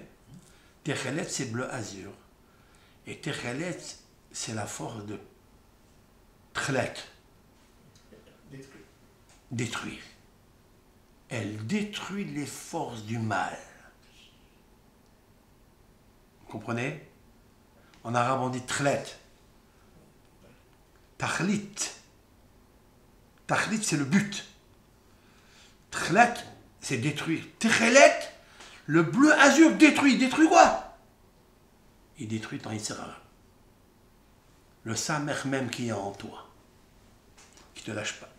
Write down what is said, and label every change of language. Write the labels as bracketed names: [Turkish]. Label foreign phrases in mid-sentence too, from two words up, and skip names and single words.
[French] Techelet, c'est bleu azur. Et Techelet, c'est la force de Tchelet. Détruire. Elle détruit les forces du mal. Vous comprenez? En arabe, on dit Tchelet. Tachlit. Tachlit, c'est le but. Tchelet, c'est détruire. Techelet, le bleu azur détruit. Détruit quoi? Il détruit ton Yitzhara. Le Samer même qui est en toi. Qui ne te lâche pas.